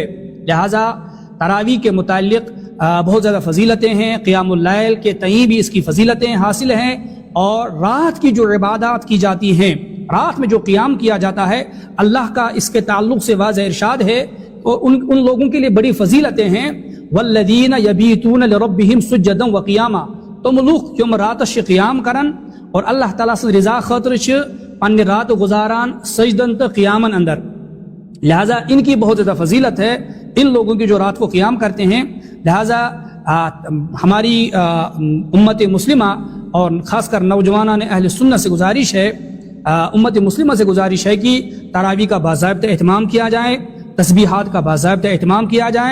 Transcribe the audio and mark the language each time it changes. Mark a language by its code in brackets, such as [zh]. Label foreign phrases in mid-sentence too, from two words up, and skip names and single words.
[ur] لہٰذا تراویح کے متعلق بہت زیادہ فضیلتیں ہیں، [ar] قیام اللیل [ur] کے تئیں بھی اس کی فضیلتیں حاصل ہیں. اور رات کی جو عبادات کی جاتی ہیں، رات میں جو قیام کیا جاتا ہے، اللہ کا اس کے تعلق سے واضح ارشاد ہے اور ان لوگوں کے لیے بڑی فضیلتیں ہیں. [ar] والذین یبیتون لربہم سجدا وقیاما، [ks] تم لوگ یم راتش قیام کرن اور اللہ تعالیٰ سے رضا خاطر چھ پنہ رات گزاران سجدن تو قیامن اندر. [ur] لہذا ان کی بہت زیادہ فضیلت ہے، ان لوگوں کی جو رات کو قیام کرتے ہیں. لہذا ہماری امت مسلمہ اور خاص کر نوجوانان اہل سنت سے گزارش ہے، امت مسلمہ سے گزارش ہے کہ تراویح کا باضابطہ اہتمام کیا جائے، تسبیحات کا باضابطہ اہتمام کیا جائے.